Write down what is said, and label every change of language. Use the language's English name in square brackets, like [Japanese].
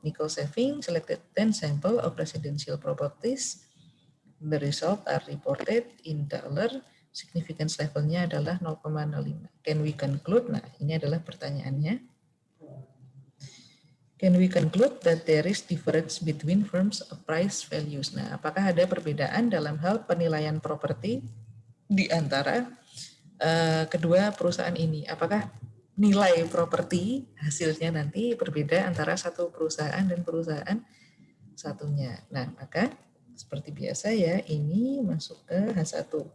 [English] Nickel Saving selected 10 sample of residential properties. The result are reported in dollar. [Indonesian] Significance levelnya adalah 0,05. [English] Can we conclude? [Indonesian] Nah, ini adalah pertanyaannya. [English] Can we conclude that there is difference between firms' price values? [Indonesian] Nah, apakah ada perbedaan dalam hal penilaian properti di antara kedua perusahaan ini? Apakah nilai properti hasilnya nanti berbeda antara satu perusahaan dan perusahaan satunya? Nah, maka seperti biasa ya, ini masuk ke H1.